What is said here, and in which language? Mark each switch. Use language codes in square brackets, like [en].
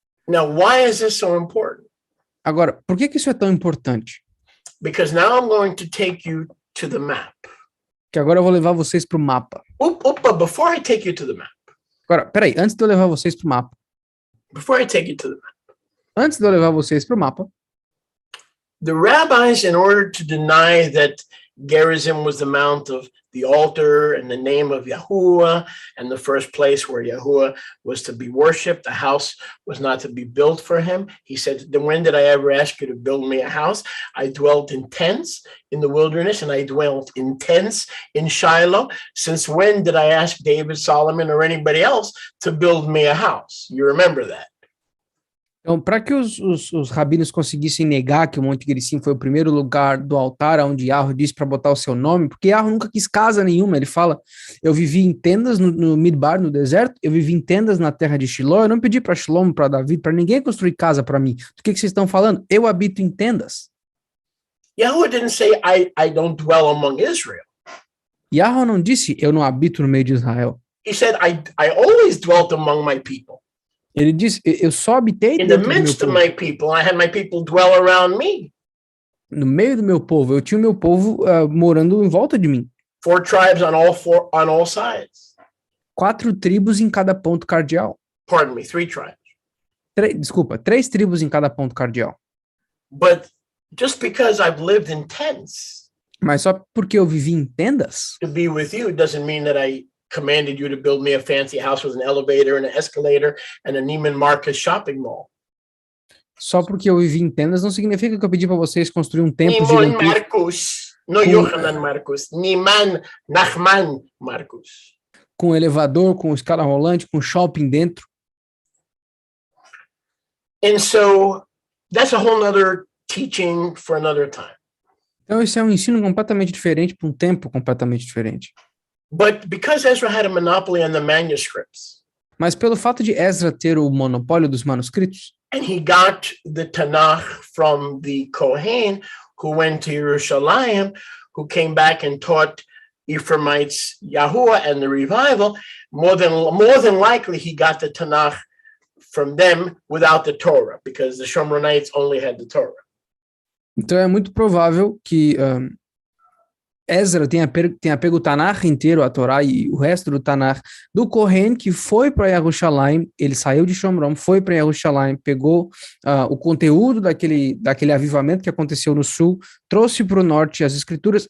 [en] Now, why is this so important? [pt] Agora, por que isso é tão importante? [en] Because now I'm going to take you to the map. [pt] Que agora eu vou levar vocês para o mapa. [en] But before I take you to the map. [pt] Agora, peraí, antes de eu levar vocês para o mapa. [en] Before I take you to the map. [pt] Antes de eu levar vocês para o mapa. [en] The rabbis, in order to deny that Gerizim was the mount of the altar and the name of Yahuwah and the first place where Yahuwah was to be worshipped, the house was not to be built for him. He said, then when did I ever ask you to build me a house? I dwelt in tents in the wilderness and I dwelt in tents in Shiloh. Since when did I ask David, Solomon, or anybody else to build me a house? You remember that. [pt] Então, para que os rabinos conseguissem negar que o Monte Gerizim foi o primeiro lugar do altar onde Yahweh disse para botar o seu nome, porque Yahweh nunca quis casa nenhuma, ele fala, eu vivi em tendas no Midbar, no deserto, eu vivi em tendas na terra de Shiloh, eu não pedi para Shlomo, para Davi, para ninguém construir casa para mim. Do que vocês estão falando? Eu habito em tendas. [en] Yahweh didn't say, I don't dwell among Israel. [pt] Yahweh não disse, eu não habito no meio de Israel. [en] He said, I always dwelt among my people. [pt] Ele diz, eu só habitei [en] in the midst of my people. I had my people dwell around me. [pt] No meio do meu povo, eu tinha o meu povo morando em volta de mim. [en] 4 tribes on all sides. [pt] 4 tribos em cada ponto cardeal. [en] Pardon me, 3 tribes. [pt] 3 tribos em cada ponto cardeal. [en] But just because I've lived in tents, [pt] mas só porque eu vivi em tendas, [en] to be with you doesn't mean that I commanded you to build me a fancy house with an elevator and an escalator and a Neiman Marcus shopping mall. [pt] Só porque eu vivi em tendas não significa que eu pedi para vocês construir um templo Neiman Marcus, no Yohanan Marcus, Neiman Nachman Marcus. Com elevador, com escada rolante, com shopping dentro. [en] And so that's a whole other teaching for another time. [pt] Então esse é um ensino completamente diferente para um tempo completamente diferente. [en] But because Ezra had a monopoly on the manuscripts, [pt] mas pelo fato de Ezra ter o monopólio dos manuscritos, [en] and he got the Tanakh from the Kohen who went to Jerusalem, who came back and taught Ephraimites Yahuwah and the revival, more than likely he got the Tanakh from them without the Torah, because the Shomronites only had the Torah. [pt] Então é muito provável que Ezra tenha pego o Tanakh inteiro, a Torá e o resto do Tanakh do Kohen, que foi para Jerusalém, ele saiu de Shomron, foi para Jerusalém, pegou o conteúdo daquele avivamento que aconteceu no sul, trouxe para o norte as escrituras.